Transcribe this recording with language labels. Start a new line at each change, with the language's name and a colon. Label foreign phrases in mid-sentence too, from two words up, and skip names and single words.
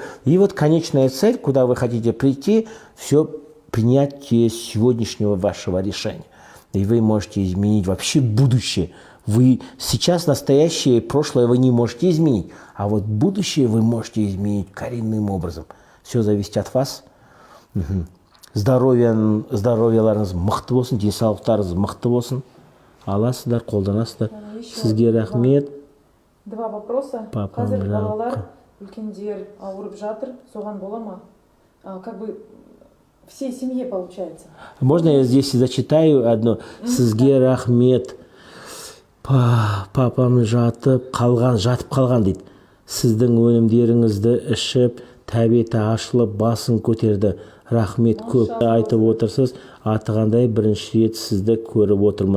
Russian: И вот конечная цель, куда вы хотите прийти, все принятие сегодняшнего вашего решения. И вы можете изменить вообще будущее. Вы сейчас настоящее и прошлое вы не можете изменить, а вот будущее вы можете изменить коренным образом. Все зависит от вас.
Kazakh: Здоровьяларыңыз мықты болсын, денсаулықтарыңыз мықты болсын. Аласыздар, қолданасыздар. Сізге рахмет.
Russian: Два вопроса.
Kazakh: Қазір балалар, үлкендер ауырып жатыр, соған бола ма?
Russian: Как бы всей семье получается. Можно я здесь зачитаю одно?
Kazakh: Сізге рахмет. Папам жатып қалған дейді. Сіздің өнімдеріңізді ішіп, тәбеті ашылып, басын көтерді. Рахмет көп айтып отырсыз. Атығандай бірінші рет сізді көріп отырмын.